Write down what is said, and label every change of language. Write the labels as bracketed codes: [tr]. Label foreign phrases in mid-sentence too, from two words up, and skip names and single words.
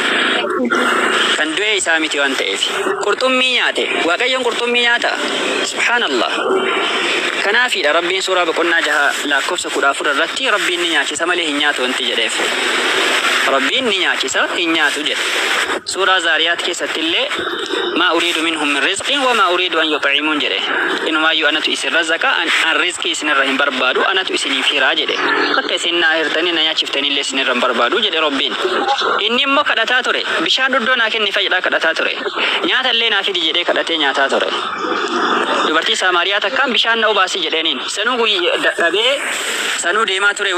[om] Kan du'e isaa miti waan ta'eef qurxummii nyaate. Waaqayyoon qurxummii nyaata. Subhanallah. Kanaafidha Rabbiin suuraa boqonnaa 6 lakkoofsa 14 irratti Rabbiin ni nyaachisa malee hin nyaatu wanti jedheef. Rabbiin ni nyaachisa hin nyaatu jedhe. Suuraa Zaariyaat keessatti illee [ar] ما أريد منهم من رزق وما أريد أن يطعمون [om] jedhe. Inumaayyuu anatu isin razzaqa an rizqii isinirra hin barbaadu anatu isiniif hiraa jedhe. Akka isin na hirtanii na nyaachiftanii illee isinirra hin barbaadu jedhe Rabbiin. Inni immoo kadhataa ture. Bishaan dhuddoo naa kenni fayyadhaa kadhataa ture. Nyaata illee naa fidi jedhee kadhatee nyaataa ture. Dubartii Samaariyaa takkaan bishaan na obaasi jedheeniin sanuu dadhabee sanuu deemaa ture.